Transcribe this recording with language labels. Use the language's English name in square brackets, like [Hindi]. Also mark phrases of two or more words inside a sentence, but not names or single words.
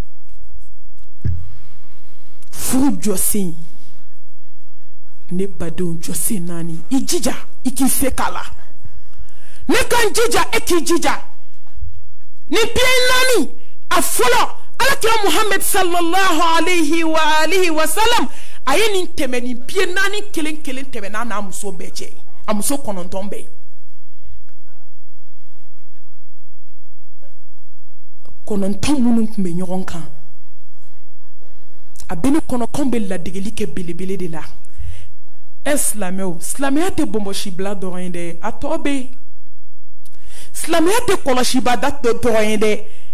[Bambara] furu jɔsen ne badenw jɔsen naani i jija i k'i se k'a la ne kan jija e k'i jija ni pied naani a fɔlɔ alakira Muhammad [Arabic] صلى الله عليه وسلم [Bambara] a ye nin tɛmɛ nin pied naani kelen kelen tɛmɛna n'a muso bɛɛ cɛ a muso 9 bɛɛ 9 minnu tun bɛ ɲɔgɔn kan a bɛ ne kɔnɔ k'anw bɛ ladegeli kɛ belebele de la silamɛw silamɛya tɛ bɔnbɔsi bila dɔrɔn ye dɛ a tɔ bɛ silamɛya tɛ kɔlɔsiba da dɔrɔn ye dɛ